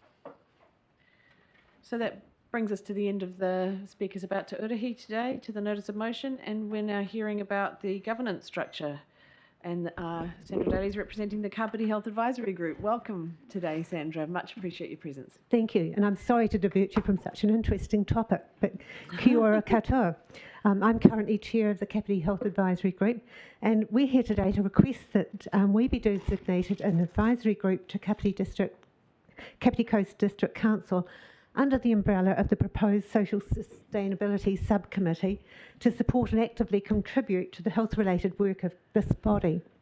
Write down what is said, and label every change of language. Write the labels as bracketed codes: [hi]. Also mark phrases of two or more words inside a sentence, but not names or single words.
[en] So that brings us to the end of the speakers about Te Uruhi today, to the notice of motion, and we're now hearing about the governance structure. And Sandra Daly is representing the Kapiti Health Advisory Group. Welcome today, Sandra. Much appreciate your presence. Thank you, and I'm sorry to divert you from such an interesting topic, but [mi] kia ora katoa. [en] I'm currently chair of the Kapiti Health Advisory Group, and we're here today to request that we be designated an advisory group to Kapiti Coast District Council under the umbrella of the proposed Social Sustainability Subcommittee to support and actively contribute to the health-related work of this body.